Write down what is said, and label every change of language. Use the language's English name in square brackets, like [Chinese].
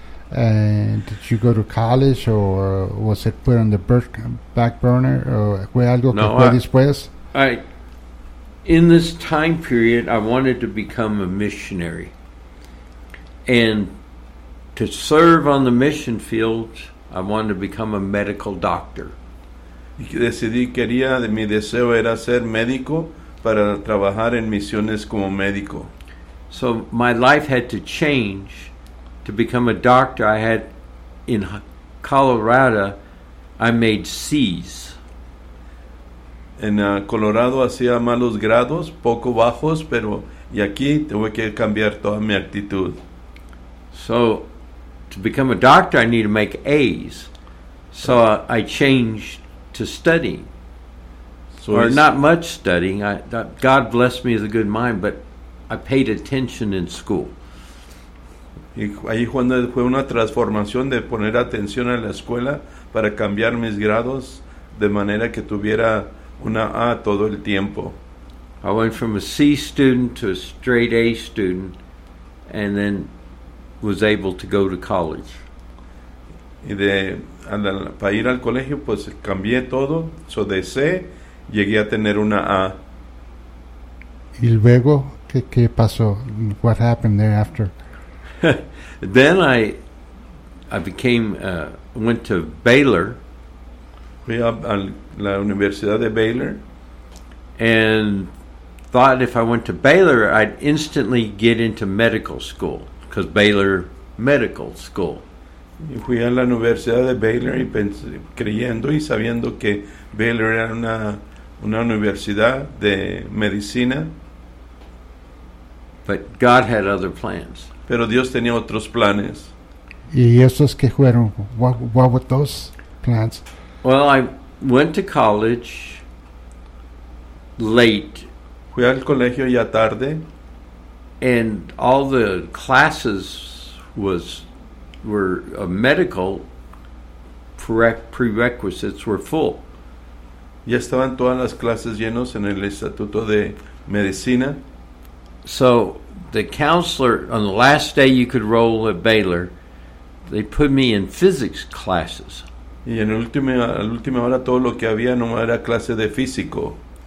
[English] And did you go to college or was it put on the back burner? [Spanish] Or fue algo no, que fue después? [English] In this time period, I wanted to become a missionary. And to serve on the mission field, I wanted to become a medical doctor. [Spanish] Decidí quería de mi deseo era ser médico para trabajar en misiones como médico. [English] So my life had to change to become a doctor. I had in Colorado, I made C's. [Spanish] En Colorado hacía malos grados, poco bajos, pero y aquí tuve que cambiar toda mi actitud. [English] So to become a doctor, I need to make A's. So I changed to studying. So or not much studying. God blessed me with a good mind, but I paid attention in school. [Spanish] Y ahí cuando fue una transformación de poner atención a la escuela para cambiar mis grados de manera que tuviera una A todo el tiempo. [English] I went from a C student to a straight A student and then was able to go to college. [Spanish] Y de para ir al colegio pues cambié todo, so de C llegué a tener una A. Y luego ¿qué pasó? [English] What happened thereafter? Then I became went to Baylor. [Spanish] Fui a la Universidad de Baylor [English] and thought if I went to Baylor I'd instantly get into medical school because Baylor medical school. [Spanish] Fui a la Universidad de Baylor y creyendo y sabiendo que Baylor era una universidad de medicina. [English] But God had other plans. [Spanish] Pero Dios tenía otros planes. ¿Y esos que fueron? [English] What were those plans? Well, I went to college late. [Spanish] Fui al colegio ya tarde. [English] And all the classes were medical prerequisites were full. [Spanish] Ya estaban todas las clases llenos en el Instituto de Medicina. [English] So the counselor, on the last day you could roll at Baylor, they put me in physics classes. [Spanish] Y en la última hora todo lo que había no era clase de físico.